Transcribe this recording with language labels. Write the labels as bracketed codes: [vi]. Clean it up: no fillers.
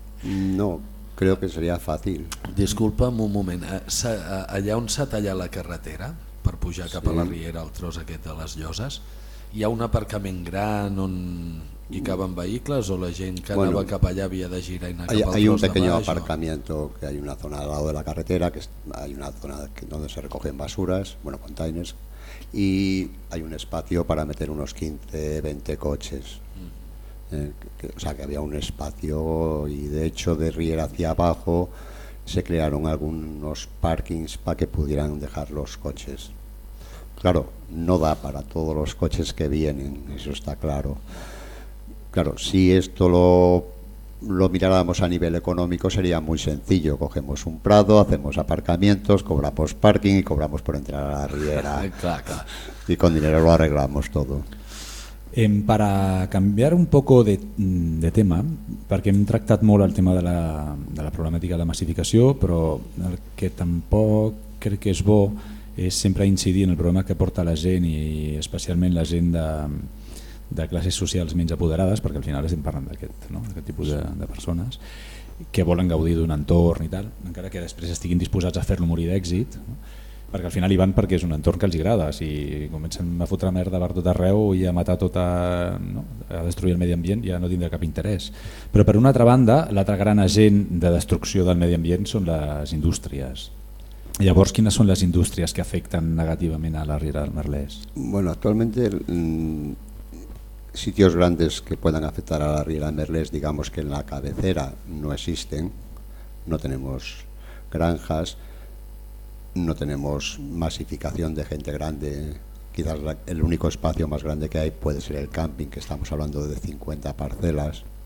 [es] No, creo que [ca] seria fàcil. Disculpa'm un moment, allà on s'ha tallat la carretera per pujar cap a la Riera, el tros aquest de les Lloses, hi ha un aparcament gran on hi caben vehicles, o la gent que anava, bueno, cap allà havia de girar i anar cap al tros? [es] Hay un pequeño aparcamiento, que hay una zona al lado de la carretera, que hay una zona donde se recogen basuras, bueno, containers, y hay un espacio para meter unos 15-20 coches. O sea, que había un espacio, y de hecho de Riera hacia abajo se crearon algunos parkings para que pudieran dejar los coches. Claro, no da para todos los coches que vienen, eso está claro. Claro, si esto lo miráramos a nivel económico sería muy sencillo. Cogemos un prado, hacemos aparcamientos, cobramos parking y cobramos por entrar a la Riera. Claro. Y con dinero lo arreglamos todo. Para cambiar un poco de tema, porque hemos tratado mucho el tema de la problemática de la masificación, pero el que tampoco creo que es bo [ca] és sempre incidir en el problema que porta la gent i especialment la gent de classes socials menys apoderades, perquè al final estem parlant d'aquest, no? Aquest tipus de persones que volen gaudir d'un entorn i tal, encara que després estiguin disposats a fer-lo morir d'èxit, no? Perquè al final hi van perquè és un entorn que els agrada. Si comencen a fotre merda per tot arreu i a matar tota, no? A destruir el medi ambient, ja no tindrà cap interès. Però per una altra banda, l'altra gran agent de destrucció del medi ambient són les indústries. Llavors, quines són les indústries que afecten negativament a la Riera del Merlès? [es] Bueno, actualmente sitios grandes que puedan afectar a la Riera del Merlès, digamos que en la cabecera no existen, no tenemos granjas, no tenemos masificación de gente grande, quizás el único espacio más grande que hay puede ser el camping, que estamos hablando de 50 parcelas,